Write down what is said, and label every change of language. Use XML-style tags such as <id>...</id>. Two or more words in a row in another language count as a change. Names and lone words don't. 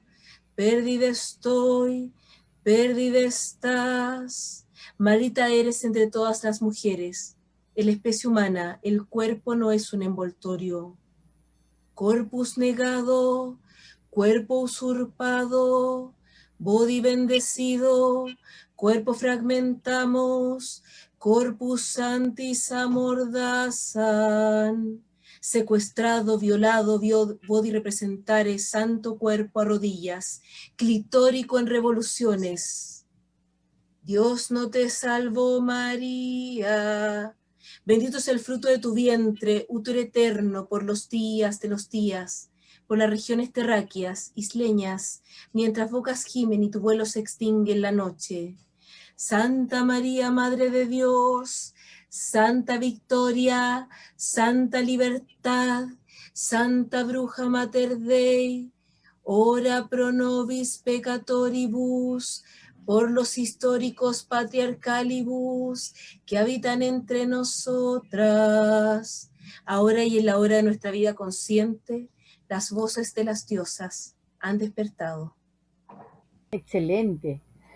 <es>Perdida estoy, perdida estás. Maldita eres entre todas las mujeres. En la especie humana, el cuerpo no es un envoltorio. Corpus negado, cuerpo usurpado, body bendecido, cuerpo fragmentamos, corpus santis amordazan. secuestrado, violado, body representare, santo cuerpo a rodillas, clitórico en revoluciones. Dios no te salvó, María. Bendito es el fruto de tu vientre, útero eterno, por los días de los días, por las regiones terráqueas, isleñas, mientras bocas gimen y tu vuelo se extingue en la noche. Santa María, Madre de Dios, Santa Victoria, Santa Libertad, Santa Bruja</es> <la>Mater Dei, ora pro nobis peccatoribus,</la> <es>por los históricos patriarcalibus que habitan entre nosotras. Ahora y en la hora de nuestra vida consciente, las voces de las diosas han despertado. Excelente.</es>